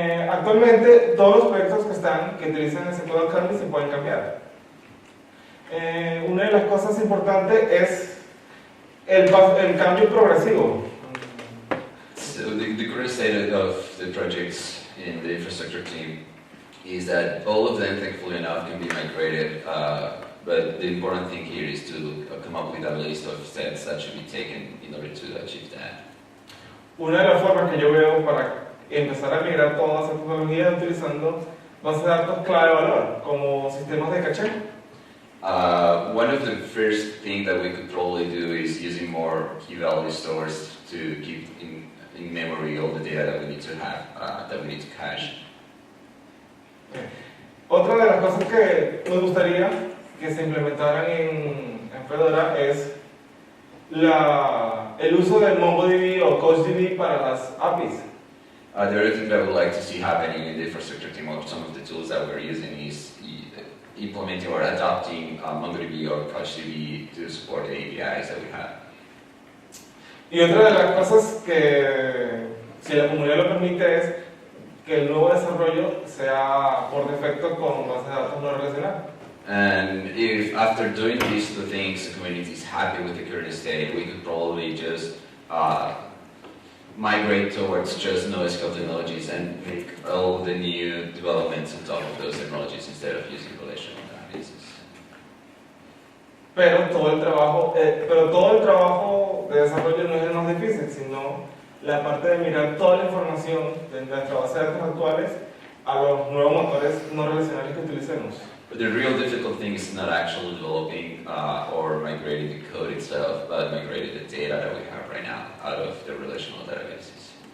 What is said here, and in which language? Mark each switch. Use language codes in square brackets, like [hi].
[es] Actualmente todos los proyectos que utilizan SQL Canvas se pueden cambiar. Una de las cosas importantes es el cambio progresivo. [en] So the current state of the projects in the infrastructure team is that all of them, thankfully enough, can be migrated, but the important thing here is to come up with a list of steps that should be taken in order to achieve that. [es] Una de las formas que yo veo para empezar a migrar toda esa tecnología utilizando bases de datos clave de valor, como sistemas de caché. [en] One of the first things that we could probably do is using more key value stores to keep in memory all the data that we need to have, that we need to cache. [es] Otra de las cosas que me gustaría que se implementaran en Fedora es el uso del MongoDB o CouchDB para las APIs. [en] The other thing that I would like to see happening in the infrastructure team of some of the tools that we're using is implementing or adopting MongoDB or CouchDB to support the APIs that we have. [es] Y otra de las cosas que, si la comunidad lo permite, es que el nuevo desarrollo sea por defecto con bases de datos no relacionadas. [en] And if after doing these two things, the community is happy with the current state, we could probably just migrate towards just NoSQL technologies and make all the new developments on top of those technologies instead of using relational databases. [es] Pero todo el trabajo de desarrollo no es el más difícil, sino la parte de mirar toda la información de nuestra base de datos actuales a los nuevos motores no relacionales que utilicemos. [en] But the real difficult thing is not actually developing or migrating the code itself, but migrating the data that we have right now out of the relational databases.